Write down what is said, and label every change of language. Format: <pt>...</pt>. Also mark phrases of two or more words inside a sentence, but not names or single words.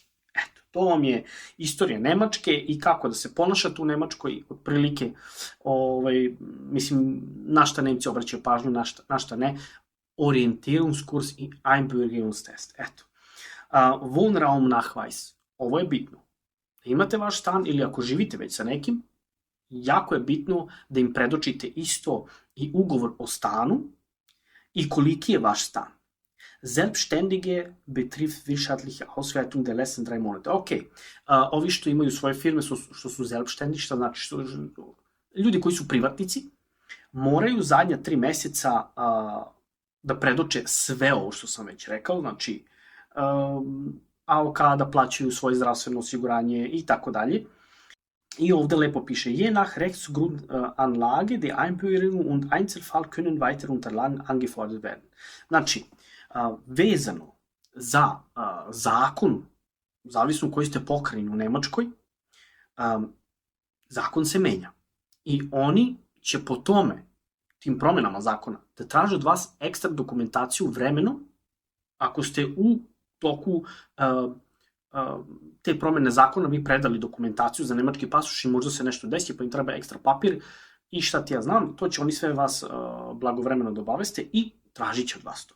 <sr>Eto, to vam je istorija Nemačke i kako da se ponašate u Nemačkoj, otprilike, mislim, na šta Nemci obraćaju pažnju, na šta ne, Orientierungskurs i Einbürgerungstest. Eto. Wohnraumnachweis. Ovo je bitno. Da imate vaš stan ili ako živite već sa nekim, jako je bitno da im predočite isto i ugovor o stanu i koliki je vaš stan.</sr> <de>Selbstständige betriebswirtschaftliche Auswertung der letzten 3 Monate.</de> <sr>Ok, ovi što imaju svoje firme, što su selbstständig, što znači ljudi koji su privatnici, moraju zadnja 3 meseca da predoče sve ovo što sam već rekao, znači AOK, da plaćaju svoje zdravstveno osiguranje i tako dalje. I ovde lepo piše,</sr> <de>je nach Rechtsgrundanlage die Einbürgerung und Einzelfall können weitere Unterlagen angefordert werden.</de> <sr>Znači, vezano za zakon, zavisno koji ste pokrajini u Nemačkoj, zakon se menja. I oni će po tome, tim promenama zakona, da traže od vas ekstra dokumentaciju vremeno, ako ste u toku te promene zakona vi predali dokumentaciju za nemački pasoš i možda se nešto desi pa im treba ekstra papir i šta ti ja znam, to će oni sve vas blagovremeno da obaveste i tražit će od vas to.</sr>